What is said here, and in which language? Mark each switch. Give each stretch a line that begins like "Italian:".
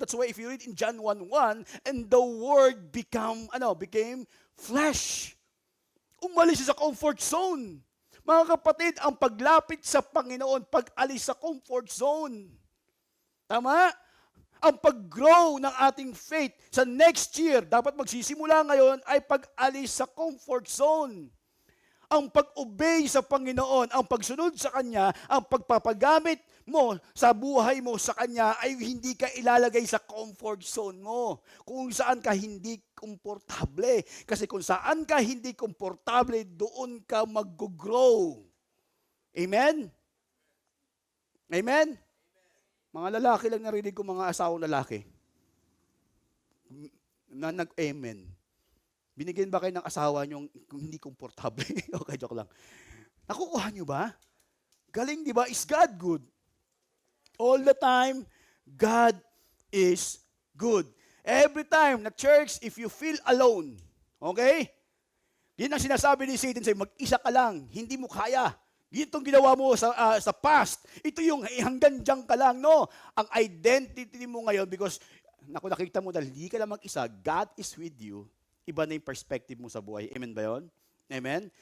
English: That's why if you read in John 1:1, and the Word became flesh.
Filipino: Umalis siya sa comfort zone. Mga kapatid, ang paglapit sa Panginoon, pag-alis sa comfort zone. Tama? Ang pag-grow ng ating faith sa next year, dapat magsisimula ngayon ay pag-alis sa comfort zone. Ang pag-obey sa Panginoon, ang pagsunod sa Kanya, ang pagpapagamit mo sa buhay mo sa Kanya ay hindi ka ilalagay sa comfort zone mo. Kung saan ka hindi komportable. Kasi kung saan ka hindi komportable, doon ka mag-grow. Amen? Amen? Mga lalaki lang narinig ko, mga asawang lalaki na nag-amen. Binigyan ba kayo ng asawa nyo kung hindi komportable? Okay, joke lang. Nakukuha nyo ba? Galing, di ba?
English: Is God good? All the time, God is good. Every time na church, if you feel alone, okay?
Filipino: Yan ang sinasabi ni Satan sa'yo, mag-isa ka lang, hindi mo kaya. Yan itong ginawa mo sa past. Ito yung hanggang dyan ka lang, no? Ang identity mo ngayon, because nakita mo dahil hindi ka lang mag-isa,
English: God is with you,
Filipino: iba na yung perspective mo sa buhay. Amen ba yun? Amen?